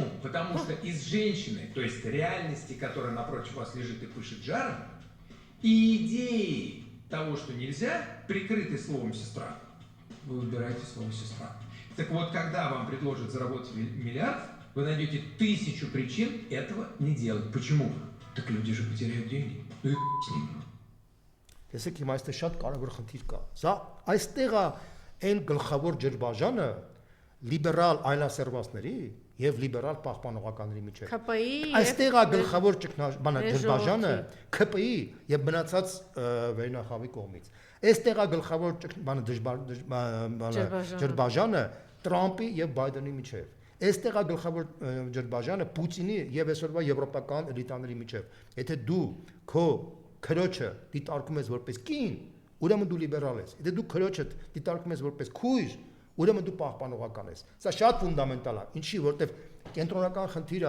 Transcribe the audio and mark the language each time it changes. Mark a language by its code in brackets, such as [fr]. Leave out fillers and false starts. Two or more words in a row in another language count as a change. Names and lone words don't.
[ru] Потому что из женщины, то есть реальности, которая напротив вас лежит и пышет жаром, и идеи того, что нельзя, прикрыты словом «сестра», вы выбираете слово «сестра». Так вот, когда вам предложат заработать миллиард, вы найдете 1000 причин этого не делать. Почему? Так люди же потеряют деньги. Ну и с ними. [hy] Տեսեք, հիմա այստեղ շատ կարևոր խնդիր կա։ Սա այստեղ է այն գլխավոր ջրբաժանը լիբերալ այլասերվածների եւ լիբերալ պահպանողականների միջեւ։ ՔՊ-ի այստեղ է գլխավոր ջրբաժանը ՔՊ-ի եւ մնացած վերնախավի կողմից։ Այստեղ է գլխավոր ջրբաժանը Տրամպի եւ Բայդենի միջեւ։ Այստեղ է գլխավոր ջրբաժանը Պուտինի եւ այսօրվա եվրոպական էլիտաների միջեւ։ Եթե դու քո քրոջը դիտարկում ես որպես կին, ուրեմն դու լիբերալ ես։ Եթե դու քրոջը դիտարկում ես որպես քույր, ուրեմն դու պահպանողական ես։ Սա շատ ֆունդամենտալ է։ Ինչի, որտեվ կենտրոնական խնդիրը